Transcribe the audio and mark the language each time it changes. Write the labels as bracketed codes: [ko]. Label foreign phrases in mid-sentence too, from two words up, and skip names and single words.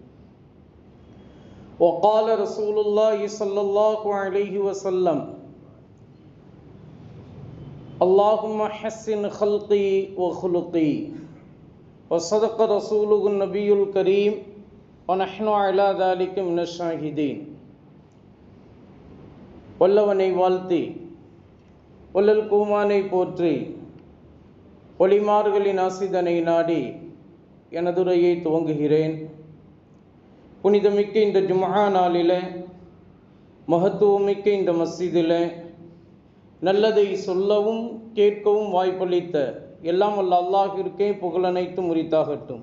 [ar] وقال رسول الله صلى الله عليه وسلم: اللهم حسن خلقي وخلقي. وصدق رسوله النبي الكريم ونحن على ذلك من الشاهدين. [ta] வல்லவனை வாழ்த்தி வள்ளல் கூமானை போற்றி ஒளிமார்களின் ஆசிதனை நாடி எனதுரையை துவங்குகிறேன். புனிதமிக்க இந்த ஜும்ஆ நாளில், மகத்துவமிக்க இந்த மஸ்ஜிதில் நல்லதை சொல்லவும் கேட்கவும் வாய்ப்பளித்த எல்லாம் வல்ல அல்லாஹ்விற்கே புகழனைத்தும் உரித்தாகட்டும்.